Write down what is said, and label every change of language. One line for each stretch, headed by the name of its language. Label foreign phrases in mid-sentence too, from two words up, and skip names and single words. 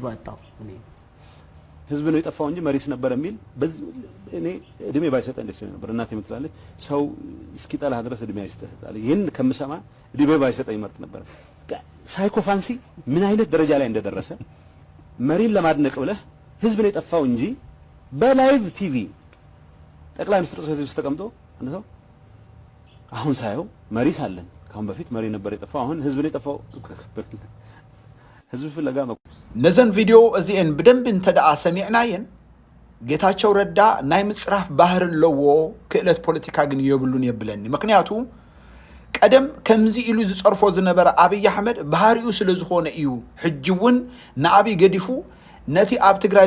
Amharic: አጣው እኔ ህዝብ ነው የጠፋው እንጂ መሪስ ነበር የሚል እኔ እድሜ ባይሰጠኝ ደስ ነበር እናቴ የምትላለች ሰው እስኪጠላህ ድረስ እድሜ አይሰጣል ይሄን ከምሰማ እድሜ ባይሰጠኝ መርጥ ነበር ሳይኮፋንሲ ምን አይነት ደረጃ ላይ እንደደረሰ መሪን ለማድነቅ ብለህ ህዝብ ነው የጠፋው እንጂ
English: በlive TV
Amharic: ጠቅላይ ሚኒስትር ጽሕፈት ቤት ተቀምጦ አንተ አሁን ሳይው መሪ ሳለን ካሁን በፊት መሪ ነበር የጠፋው አሁን ህዝብ ነው የጠፋው ህዝብ ፍለጋ
Tigrinya: ነዘን ቪዲዮ እዚአን በደንብ እንተዳአ ሰሚዕናየን ጌታቸው ረዳ ናይ ምጽራፍ ባህር ለዎ ክእለት ፖለቲካ ግን የብሉን የብለኒ ምክንያቱ ቀደም ከምዚ ኢሉ ዝጸርፎ ዝነበረ አብይ አሕመድ ባህሪኡ ስለ ዝኾነ እዩ ሕጅውን ንአብይ ገዲፉ ነቲ ኣብ ትግራይ